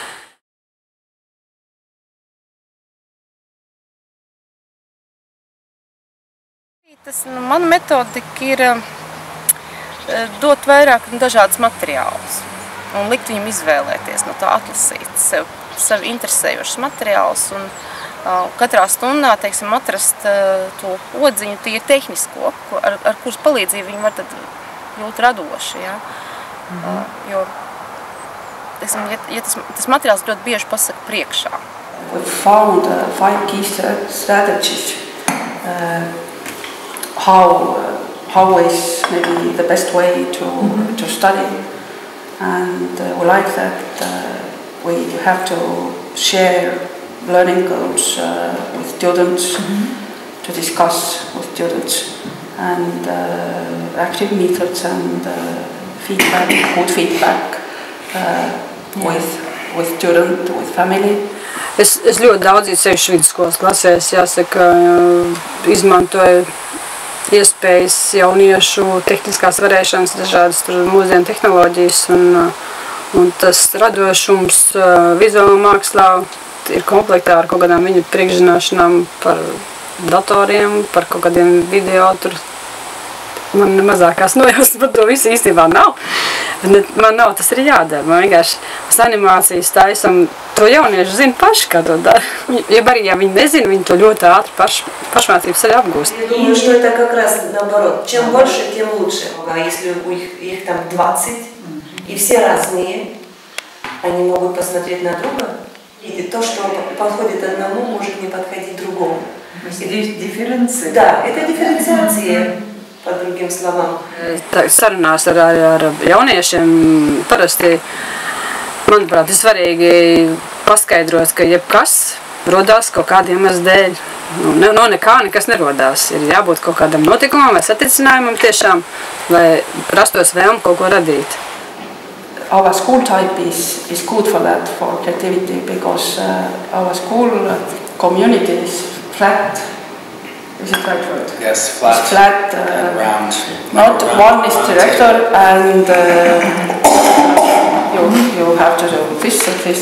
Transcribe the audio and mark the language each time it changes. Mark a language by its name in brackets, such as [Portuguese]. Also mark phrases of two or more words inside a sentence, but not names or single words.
[Latvian] Mana metodika ir dot vairāk dažādas materiālus un likt viņam izvēlēties, no tā atlasīt sev interesējošus materiālus un katrā stundā, teiksim, atrast to odziņu, tie tehnisko, ar kuras palīdzību viņi var tad būt radoši, ja? Jo, teiksim, ja tas materiāls ļoti bieži pasaka priekšā. [English] We found 5 key strategies. How is maybe the best way to study, and we like that we have to share learning goals with students, to discuss with students, and active methods and feedback, good feedback with student, with family. [Latvian] Es ļoti daudz sevišķi vidusskolas klasēs, jāsaka, izmantoju iespējas jauniešu tehniskās varēšanas, dažādas mūsdienu tehnoloģijas, un tas radošums vizuālā mākslā ir komplektā ar kaut kādām viņu priekšzināšanām par datoriem, par kaut kādiem video, tur man mazākās nojausmas par to visu īstenībā nav. Man nav, tas ir jādara, man vienkārši mēs animācijas taisam, to jaunieši zina paši, kā to dara. Ja arī, ja viņi nezina, viņi to ļoti ātri pašmācības arī apgūst. [Russian] Я думаю, что это как раз наоборот. Чем больше, тем лучше. А если их там 20, и все разные, они могут посмотреть на друга, и то, что подходит одному, может не подходить другому. Дифференция. Да, это дифференциация. По другим словам. [Latvian] Sarunās ar jauniešiem parasti, manuprāt, ir svarīgi paskaidrot, ka jebkas, rodās kaut kādiem iemeslu dēļ. No nekā nekas nerodās. Ir jābūt kaut kādam notikumam vai satricinājumam tiešām, lai rastos vēlme kaut ko radīt. [English] Our school type is good for that, for creativity, because our school community is flat. Is it right word? Yes, flat. It's flat and round. Not one is director, and you have to do this and this.